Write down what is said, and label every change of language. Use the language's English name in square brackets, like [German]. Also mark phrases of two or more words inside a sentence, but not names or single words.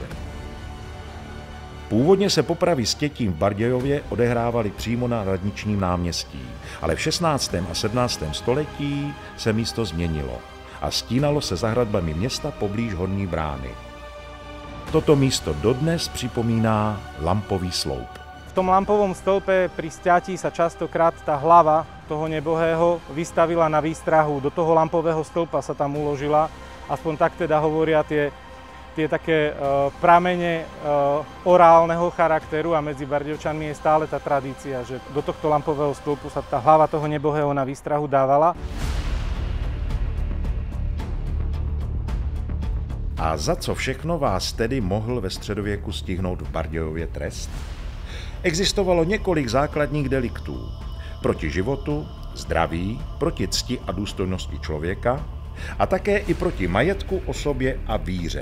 [Czech] Původně se popravy s tětím v Bardějově odehrávaly přímo na radničním náměstí, ale v 16. a 17. století se místo změnilo a stínalo se za hradbami města poblíž Horní brány. Toto místo dodnes připomíná lampový sloup. [Slovak] V tom lampovom stĺpe pri sťatí sa častokrát tá hlava toho nebohého vystavila na výstrahu. Do toho lampového stĺpa sa tam uložila. Aspoň tak teda hovoria tie také pramene orálneho charakteru a medzi Bardejovčanmi je stále tá tradícia, že do tohto lampového stĺpu sa tá hlava toho nebohého na výstrahu dávala. [Czech] A za co všechno vás tedy mohl ve středověku stihnout v Bardějově trest? Existovalo několik základních deliktů. Proti životu, zdraví, proti cti a důstojnosti člověka a také i proti majetku, osobě a víře.